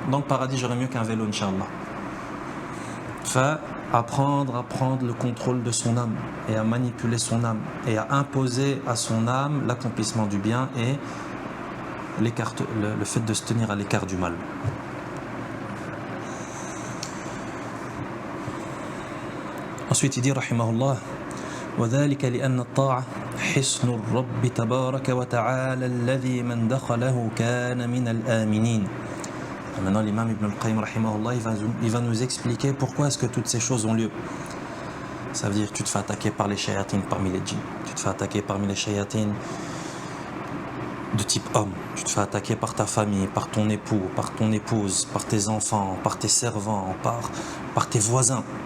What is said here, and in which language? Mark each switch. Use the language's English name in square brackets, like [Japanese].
[French] Dans le paradis, j'aurais mieux qu'un vélo, Inch'Allah. Apprendre à prendre le contrôle de son âme et à manipuler son âme et à imposer à son âme l'accomplissement du bien et le fait de se tenir à l'écart du mal. Ensuite, il dit, [Arabic] rahimahullah, وذلك لأن الطاعة حسن الرب تبارك وتعالى الذي من دخله كان من الآمنين. [French] Maintenant, l'imam Ibn al-Qayyim, rahimahullah, il va nous expliquer pourquoi est-ce que toutes ces choses ont lieu. Ça veut dire que tu te fais attaquer par les shayatines parmi les djinns. Tu te fais attaquer parmi les shayatines de type homme. Tu te fais attaquer par ta famille, par ton époux, par ton épouse, par tes enfants, par tes servants, par tes voisins.